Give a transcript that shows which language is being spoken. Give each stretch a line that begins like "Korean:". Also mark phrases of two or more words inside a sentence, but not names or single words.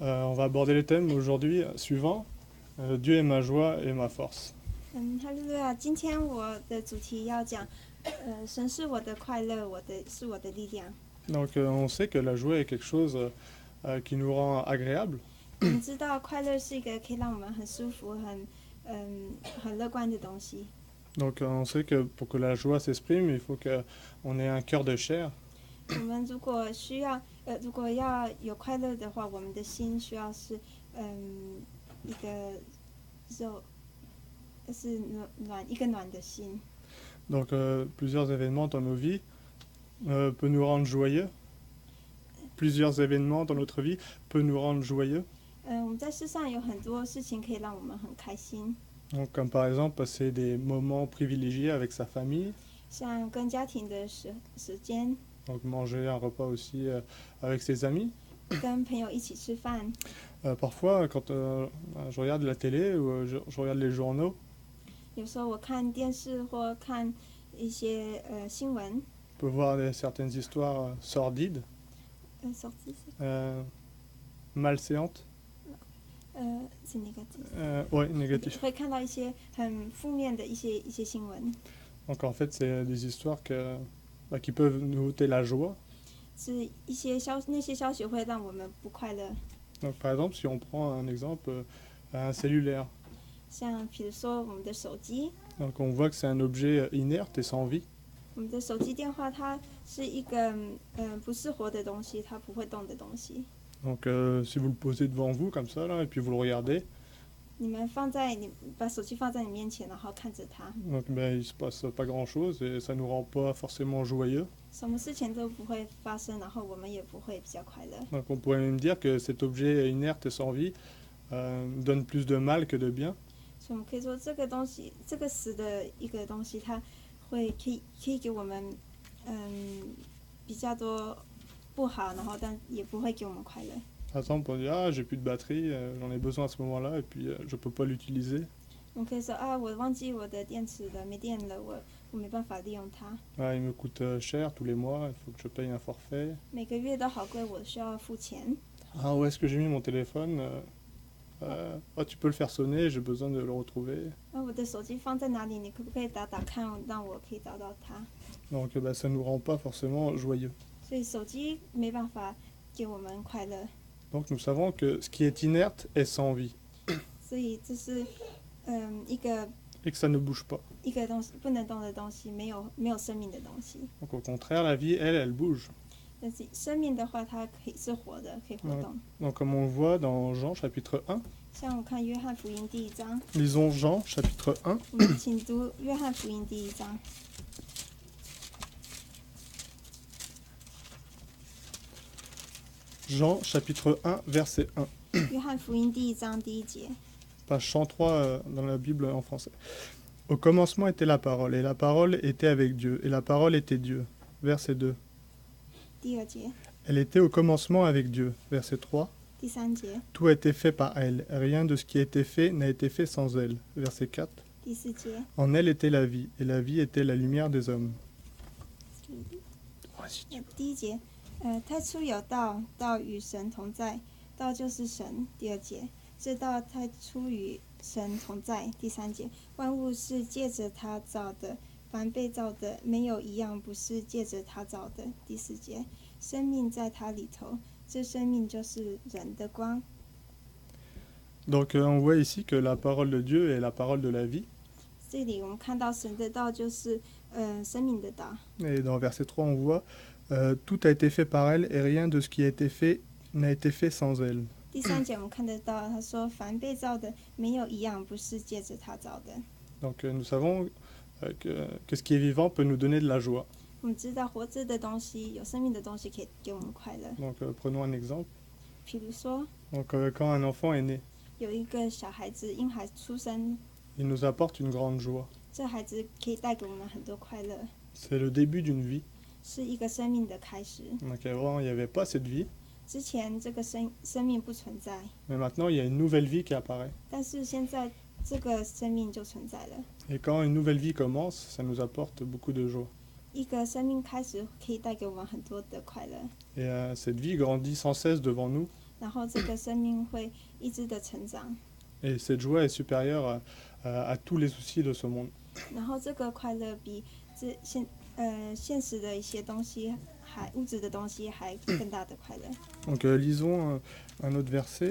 French: On va aborder le thème aujourd'hui suivant. Dieu est ma joie et ma force.
Chinese: 哈利路亚！今天我的主题要讲，神是我的快乐，是我的力量。
French: Donc on sait que la joie est quelque chose qui nous rend agréable.
Chinese: 我们知道快乐是一个可以让我们很舒服、很乐观的东西。
French: Donc on sait que pour que la joie s'exprime, il faut qu'on ait un cœur de chair.
Chinese: 我们如果要有快乐的话，我们的心需要是一个肉，是一个暖的心。
French: Donc plusieurs événements dans nos vies peuvent nous rendre joyeux. Plusieurs événements dans notre vie peuvent nous rendre joyeux.
Chinese: 我们在世上有很多事情可以让我们很开心。
French: Donc, comme par exemple passer des moments privilégiés avec sa famille.
Chinese: 像跟家庭的时间。
French: Donc manger un repas aussi avec ses amis.
Chinese: 跟朋友一起吃饭。
French: Parfois, quand je regarde la télé ou je regarde les journaux.
Chinese: 有时候我看电视或看一些新闻。
French: On peut voir certaines histoires sordides. Malséantes. C'est négatif. Oui, négatif.
Chinese: 会看到一些很负面的一些新闻。
French: Donc en fait, c'est des histoires qui peuvent nous ôter la joie.
Chinese: 是那些消息会让我们不快乐。
French: Donc par exemple, si on prend un exemple, un cellulaire.
Chinese: 像比如说我们的手机。
French: Donc on voit que c'est un objet inerte et sans vie.
Chinese: 我们的手机电话它是一个不是活的东西，它不会动的东西。
French: Donc si vous le posez devant vous comme ça là, et puis vous le regardez.
Chinese: 你把手机放在你面前，然后看着它。
French: Donc il se passe pas grand chose et ça nous rend pas forcément joyeux.
Chinese: 什么事情都不会发生，然后我们也不会比较快乐。
French: Donc on pourrait même dire que cet objet inerte et sans vie donne plus de mal que de bien.
Chinese: 所以我们可以说这个东西，这个死的一个东西，它可以给我们比较多不好，然后但也不会给我们快乐。
French: Par exemple, on dit j'ai plus de batterie, j'en ai besoin à ce moment-là et puis je peux pas l'utiliser.
Chinese: 我们可以说我忘记我的电池了，没电了，我没办法利用它。
French: Il me coûte cher tous les mois, il faut que je paye un forfait.
Chinese: 每个月都好贵，我需要付钱。
French: Où est-ce que j'ai mis mon téléphone? Tu peux le faire sonner, j'ai besoin de le retrouver.
Chinese: 我的手机放在哪里？你可不可以打看，让我可以找到它？
French: Donc ça nous rend pas forcément joyeux.
Chinese: 所以手机没办法给我们快乐。
French: Donc nous savons que ce qui est inerte est sans vie.
Chinese: 所以这是一个
French: Et que ça ne bouge pas.
Chinese: 一个东西不能动的东西，没有生命的东西。
French: Donc au contraire, la vie, elle bouge.
Chinese: 但是生命的话，它可以是活的，可以活动。
French: Donc comme on le voit dans Jean chapitre 1.
Chinese: 像我看约翰福音第1章。
French: Lisons Jean chapitre 1.
Chinese: 我们请读约翰福音第1章。
French: Jean chapitre 1 verset 1.
Chinese: 约翰福音第1章第1节。
French: Page 103 dans la Bible en français. Au commencement était la parole, et la parole était avec Dieu, et la parole était Dieu. Verset 2.
Chinese: 第2节。
French: Elle était au commencement avec Dieu. Verset 3.
Chinese: 第3节。
French: Tout a été fait par elle, rien de ce qui a été fait n'a été fait sans elle. Verset 4.
Chinese: 第4节。
French: En elle était la vie, et la vie était la lumière des hommes.
Chinese: 第1节。太初有道，道与神同在，道就是神。第2节。这道太初与神同在。第3节。万物是借着他造的，凡被造的没有一样不是借着他造的。第4节。生命在他里头，这生命就是人的光。
French: Donc on voit ici que la parole de Dieu est la parole de la vie.
Chinese: 这里我们看到神的道就是生命的道。
French: Et dans verset 3 on voit tout a été fait par elle et rien de ce qui a été fait n'a été fait sans elle.
Chinese: 第3节我们看得到，他说凡被造的没有一样不是借着他造的。
French: Donc nous savons que ce qui est vivant peut nous donner de la joie.
Chinese: 我们知道活着的东西，有生命的东西可以给我们快乐。
French: Donc prenons un exemple.
Chinese: 比如说，
French: Donc quand un enfant est né,
Chinese: 有一个小孩子婴孩出生，
French: il nous apporte une grande joie.
Chinese: 这孩子可以带给我们很多快乐，
French: C'est le début d'une vie.
Chinese: 是一个生命的开始。
French: Donc avant il n'y avait pas cette vie,
Chinese: 之前这个生命不存在，
French: mais maintenant il y a une nouvelle vie qui apparaît.
Chinese: 但是现在这个生命就存在了。
French: Et quand une nouvelle vie commence, ça nous apporte beaucoup de joie.
Chinese: 一个生命开始可以带给我们很多的快乐。
French: Et cette vie grandit sans cesse devant nous.
Chinese: 然后这个生命会一直的成长，
French: Et cette joie est supérieure à tous les soucis de ce monde.
Chinese: 然后这个快乐比现实的一些东西物质的东西还更大的快乐。
French: Donc lisons un autre verset,